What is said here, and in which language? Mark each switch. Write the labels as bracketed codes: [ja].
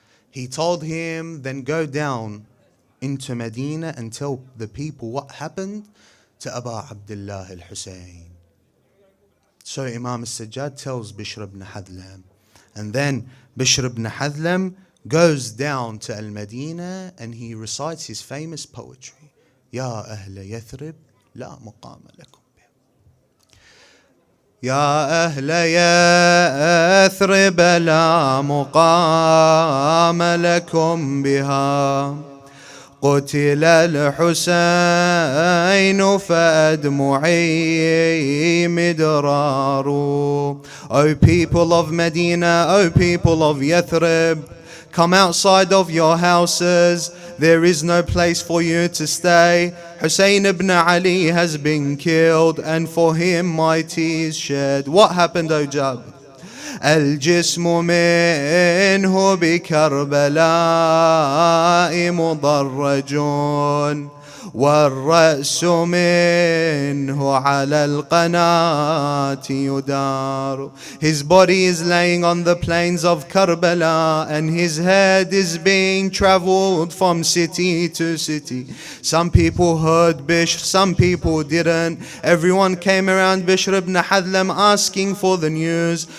[en] He told him, "Then go down into Medina and tell the people what happened to Abu Abdullah al-Hussein." So Imam al-Sajjad tells Bishr ibn Hadlam. And then Bishr ibn Hadlam goes down to Al-Madinah and he recites his famous poetry. [ar] Ya Ahla Yathrib, la muqama lakum. يا أهل يثرب لا مقام لكم بها قتل الحسين فأدمعي مدرار. [en] O people of Medina, O people of Yathrib, come outside of your houses. There is no place for you to stay. Hussein ibn Ali has been killed and for him my tears shed. What happened, O Jabar? [ar] الجسم منه بكربلاء مضرج والرأس منه على القناة يدار. [en] His body is laying on the plains of Karbala and his head is being travelled from city to city. Some people heard Bishr, some people didn't. Everyone came around Bishr ibn Hadlam asking for the news.